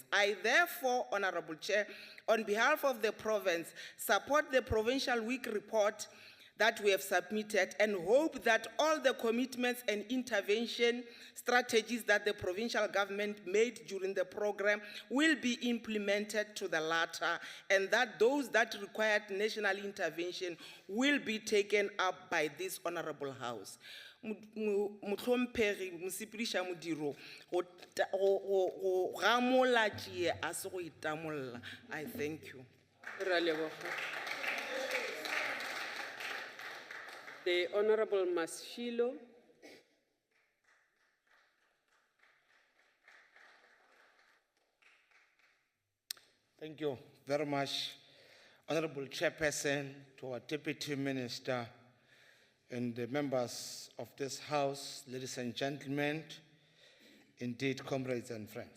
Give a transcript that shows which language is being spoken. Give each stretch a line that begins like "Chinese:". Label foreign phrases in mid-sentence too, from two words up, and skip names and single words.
English: I therefore, Honorable Chair, on behalf of the province, support the Provincial Week report that we have submitted and hope that all the commitments and intervention strategies that the provincial government made during the program will be implemented to the latter, and that those that required national intervention will be taken up by this honorable House.
Northern Sotho: Motlhomphegi, mosepediša modiro, go gamola tšee a se go itamolla.
English: I thank you.
Northern Sotho: Ra leboga.
English: The Honorable Masilo. Thank you very much, Honorable Chairperson, to our Deputy Minister, and the members of this House, ladies and gentlemen, indeed, comrades and friends.